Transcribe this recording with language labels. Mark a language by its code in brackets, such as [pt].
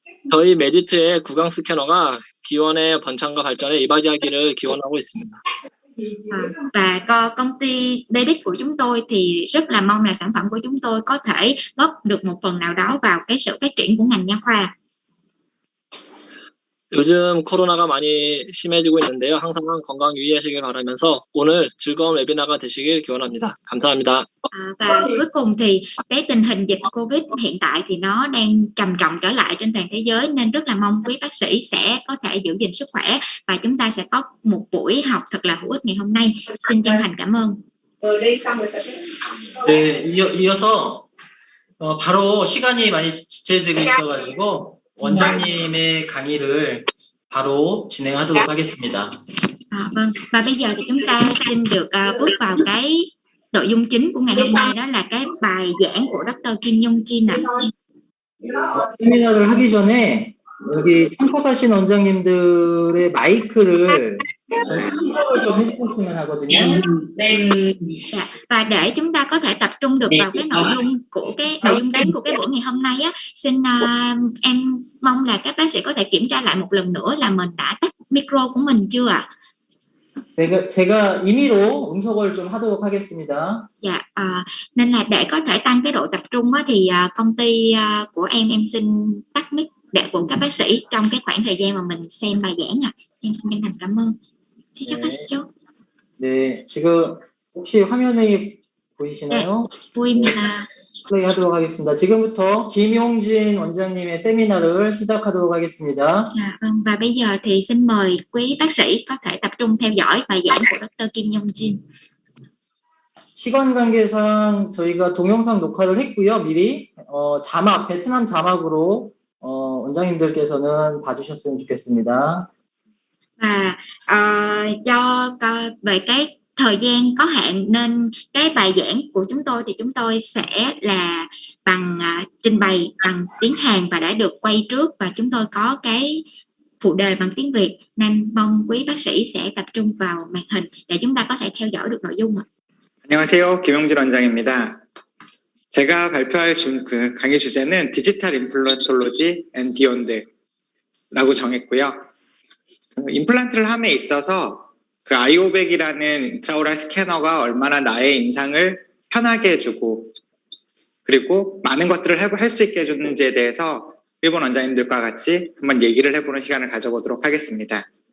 [ko] 저희 메디트의 구강 스캐너가 기원의 번창과 발전에 이바지하기를 기원하고 있습니다. [vi] Và công ty Medic của chúng tôi thì rất là mong là sản phẩm của chúng tôi có thể góp được một phần nào đó vào cái sự phát triển của ngành nha khoa. [ko] 요즘 코로나가 많이 심해지고 있는데요. 항상 건강 유의하시길 바라면서 오늘 즐거운 웨비나가 되시길 기원합니다. 감사합니다. [vi] Và cuối cùng thì cái tình hình dịch Covid hiện tại thì nó đang trầm trọng trở lại trên toàn thế giới, nên rất là mong quý bác sĩ sẽ có thể giữ gìn sức khỏe và chúng ta sẽ có một buổi học thật là hữu ích ngày hôm nay. Xin chân thành cảm ơn. [ko] 네, 이어서 바로 시간이 많이 지체되고 있어가지고 원장님의 강의를 바로 진행하도록 하겠습니다. [vi] Vâng, và bây giờ thì chúng ta xin được bước vào cái nội dung chính của ngày hôm nay, đó là cái bài giảng của Dr. Kim Nhung Jin ạ. [ko] 세미나를 하기 전에 여기 참석하신 원장님들의 마이크를 참석을 좀 해주셨으면 하거든요. [vi] Dạ. Và để chúng ta có thể tập trung được vào cái nội dung của cái nội dung chính của cái buổi ngày hôm nay á, xin em mong là các bác sĩ có thể kiểm tra lại một lần nữa là mình đã tắt micro của mình chưa ạ? [ko] 제가 임의로 음소거를 좀 하도록 하겠습니다. [vi] Dạ, nên là để có thể tăng cái độ tập trung á, thì công ty của em xin tắt mic để của các bác sĩ trong cái khoảng thời gian mà mình xem bài giảng ạ. Em xin chân thành cảm ơn. [ko] 시작하시죠. 네, 지금 혹시 화면이 보이시나요? 보입니다. 플레이하도록 하겠습니다. 지금부터 김용진 원장님의 세미나를 시작하도록 하겠습니다. [vi] Dạ, vâng. Và bây giờ thì xin mời quý bác sĩ có thể tập trung theo dõi bài giảng của Dr. Kim Yong Jin. [ko] 시간 관계상 저희가 동영상 녹화를 했고요. 미리 자막, 베트남 자막으로 원장님들께서는 봐주셨으면 좋겠습니다. [vi] Và do về cái thời gian có hạn nên cái bài giảng của chúng tôi thì chúng tôi sẽ là bằng trình bày bằng tiếng Hàn và đã được quay trước, và chúng tôi có cái phụ đề bằng tiếng Việt, nên mong quý bác sĩ sẽ tập trung vào màn hình để chúng ta có thể theo dõi được nội dung ạ. [ko] 안녕하세요. 김용진 원장입니다. 제가 발표할 강의 주제는 디지털 임플란톨로지 앤 비욘드라고 정했고요. 임플란트를 함에 있어서 그 아이오백이라는 인트라오랄 스캐너가 얼마나 나의 임상을 편하게 해주고 그리고 많은 것들을 할 수 있게 해줬는지에 대해서 일본 원장님들과 같이 한번 얘기를 해보는 시간을 가져보도록 하겠습니다.